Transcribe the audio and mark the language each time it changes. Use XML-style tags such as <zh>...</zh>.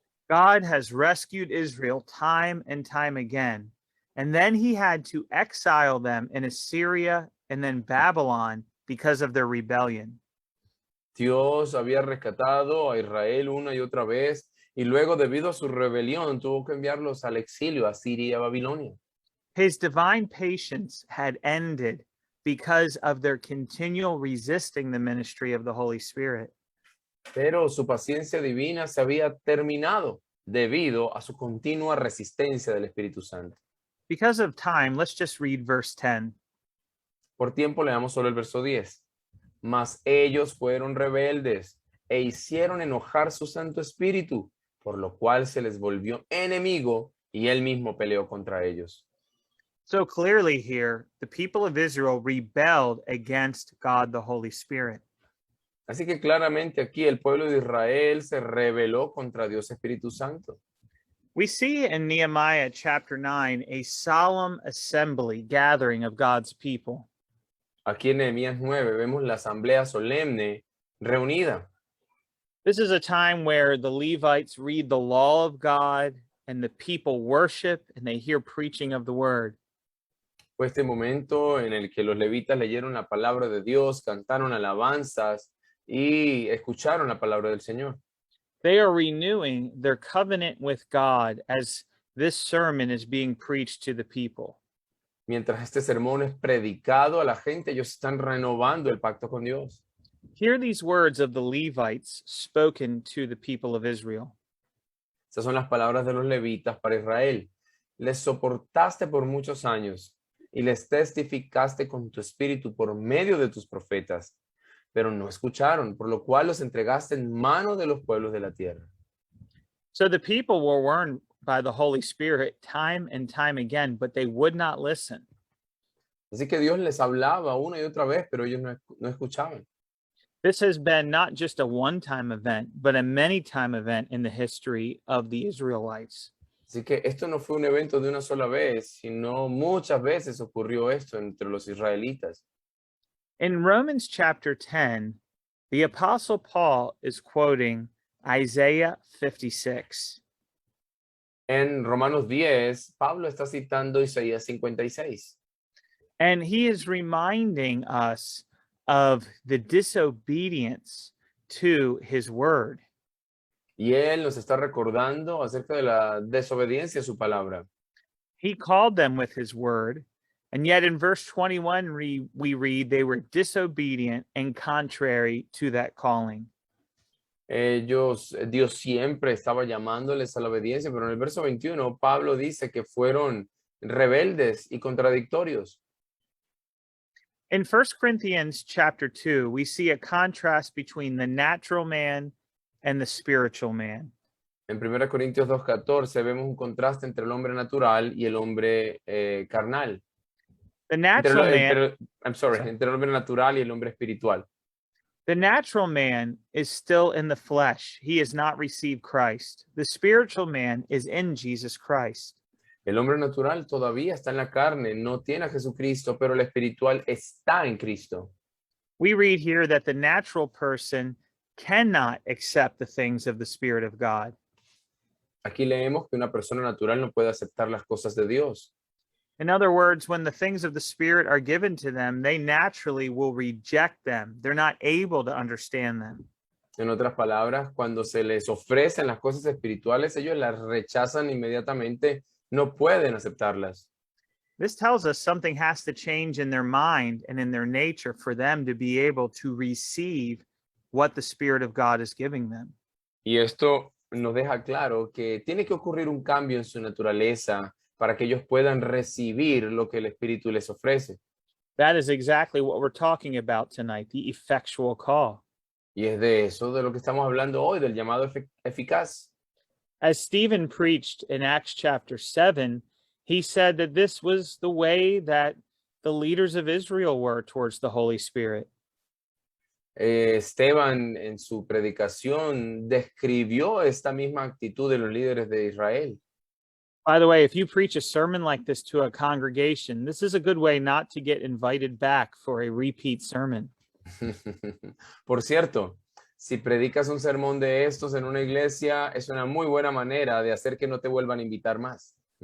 <en>God has rescued Israel time and time again, and then he had to exile them in Assyria and then Babylon because of their rebellion.</en> <es>Dios había rescatado a Israel una y otra vez y luego, debido a su rebelión, tuvo que enviarlos al exilio a Siria y a Babilonia.</es> <en>His divine patience had ended because of their continual resisting the ministry of the Holy Spirit.</en> <es>Pero su paciencia divina se había terminado debido a su continua resistencia del Espíritu Santo.</es> <en>Because of time, let's just read verse 10.</en> <es>Por tiempo leamos solo el verso 10. Mas ellos fueron rebeldes e hicieron enojar su Santo Espíritu, por lo cual se les volvió enemigo y él mismo peleó contra ellos.</es> <en>So clearly here, the people of Israel rebelled against God the Holy Spirit.</en> <es>Así que claramente aquí el pueblo de Israel se rebeló contra Dios Espíritu Santo.</es> <en>We see in Nehemiah chapter 9 a solemn assembly gathering of God's people.</en> <es>Aquí en Nehemías 9 vemos la asamblea solemne reunida.</es> <en>This is a time where the Levites read the law of God and the people worship and they hear preaching of the word.</en> <es>Fue este momento en el que los levitas leyeron la palabra de Dios, cantaron alabanzas y escucharon la palabra del Señor.</es> <en>They are renewing their covenant with God as this sermon is being preached to the people.</en> <es>Mientras este sermón es predicado a la gente, ellos están renovando el pacto con Dios.</es> <en>Hear these words of the Levites spoken to the people of Israel.</en> <es>Estas son las palabras de los levitas para Israel. Les soportaste por muchos años y les testificaste con tu espíritu por medio de tus profetas, pero no escucharon, por lo cual los entregaste en mano de los pueblos de la tierra.</es> <en>So the people were warned by the Holy Spirit time and time again, but they would not listen.</en> <es>Así que Dios les hablaba una y otra vez, pero ellos no escuchaban.</es> <en>This has been not just a one-time event, but a many-time event in the history of the Israelites.</en> <es>Así que esto no fue un evento de una sola vez, sino muchas veces ocurrió esto entre los israelitas.</es> <en>In Romans chapter 10, the Apostle Paul is quoting Isaiah 56.</en> <es>En Romanos 10, Pablo está citando Isaías 56.</es> <en>And he is reminding us of the disobedience to his word.</en> <es>Y él nos está recordando acerca de la desobediencia a su palabra.</es> <en>He called them with his word. And yet in verse 21, we read they were disobedient and contrary to that calling.</en> <es>Dios siempre estaba llamándoles a la obediencia, pero en el verso 21, Pablo dice que fueron rebeldes y contradictorios.</es> <en>In 1 Corinthians chapter 2, we see a contrast between the natural man and the spiritual man.</en> <es>En 1 Corintios 2:14 vemos un contraste entre el hombre natural y el hombre carnal.</es> <en>The natural man,</en> <es>Entre el hombre natural y el hombre espiritual.</es> <en>the natural man is still in the flesh. He has not received Christ. The spiritual man is in Jesus Christ.</en> <es>El hombre natural todavía está en la carne, no tiene a Jesucristo, pero el espiritual está en Cristo.</es> <en>We read here that the natural person cannot accept the things of the Spirit of God.</en> <es>Aquí leemos que una persona natural no puede aceptar las cosas de Dios.</es> <en>In other words, when the things of the Spirit are given to them, they naturally will reject them. They're not able to understand them.</en> <es>En otras palabras, cuando se les ofrecen las cosas espirituales, ellos las rechazan inmediatamente, no pueden aceptarlas.</es> <en>This tells us something has to change in their mind and in their nature for them to be able to receive what the Spirit of God is giving them.</en> <es>Y esto nos deja claro que tiene que ocurrir un cambio en su naturaleza para que ellos puedan recibir lo que el Espíritu les ofrece.</es> <en>That is exactly what we're talking about tonight, the effectual call.</en> <es>Y es de eso de lo que estamos hablando hoy, del llamado eficaz.</es> <en>As Stephen preached in Acts chapter 7, he said that this was the way that the leaders of Israel were towards the Holy Spirit.</en> <es>Esteban en su predicación describió esta misma actitud de los líderes de Israel.</es> <en>By the way, if you preach a sermon like this to a congregation, this is a good way not to get invited back for a repeat sermon.</en> <es>Por cierto, si predicas un sermón de estos en una iglesia, es una muy buena manera de hacer que no te vuelvan a invitar más.</es>